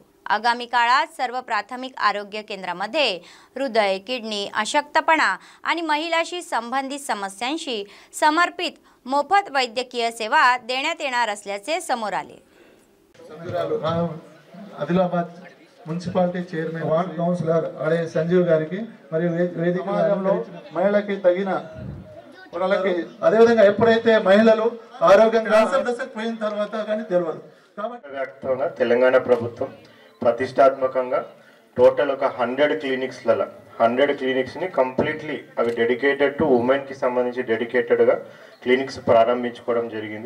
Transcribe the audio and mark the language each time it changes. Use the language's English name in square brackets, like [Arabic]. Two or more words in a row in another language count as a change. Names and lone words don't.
[Marathi] आगामी काळात सर्व प्राथमिक आरोग्य केंद्रामध्ये हृदय, किडनी, अशक्तपणा आणि महिलाशी संबंधित समस्यांशी समर्पित मोफत वैद्यकीय सेवा देण्यात येणार असल्याचे समोर आले। [Telugu] आदिलाबाद మున్సిపాలిటీ చైర్మన్ వార్డ్ కౌన్సిలర్ అడే సంజీవ్ గారికి మరియు వేదికలో మహిళకి తగిన వాళ్ళకి అదే విధంగా ఎప్పుడైతే మహిళలు ఆరోగ్యంగా దశకు పోయిన తర్వాత కానీ తెలియదు కాబట్టి తెలంగాణ ప్రభుత్వం ప్రతిష్టాత్మకంగా టోటల్ ఒక 100 క్లినిక్స్ ని కంప్లీట్లీ అవి [English] dedicated to women [Telugu] కి సంబంధించి డెడికేటెడ్ గా క్లినిక్స్ ప్రారంభించుకోవడం జరిగింది।